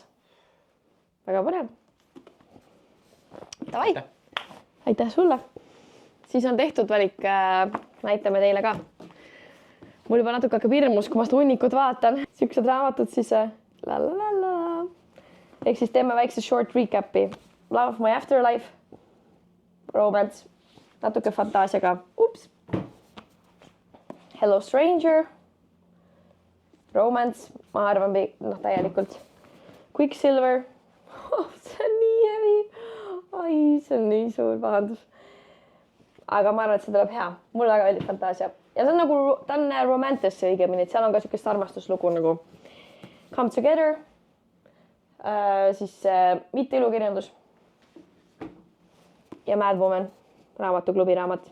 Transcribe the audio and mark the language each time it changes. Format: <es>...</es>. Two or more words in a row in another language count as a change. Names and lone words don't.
<et>Väga põnev. Tavai. Aitäh sulle. Siis on tehtud valik. Näitame teile ka. Mul juba natuke hakkab hirmus, kui ma seda hunnikut vaatan. Siuksed raamatud siis... Ehk siis teeme väikse</et> <en>short recapi.</en> <et>Love of my Afterlife. Romance. Natuke fantaasiaga. Ups. Hello Stranger. Romance, ma arvan, noh täielikult. Quicksilver, see on nii heavy. Ai, see on nii suur pahandus. Aga ma arvan, et see tuleb hea. Mulle väga meeldib Fantaasia. Ja see on nagu, ta on romantis õigemini, et seal on ka siukest armastuslugu nagu Come Together, siis mitte ilukirjandus ja Mad Woman, raamatuklubi raamat.</et>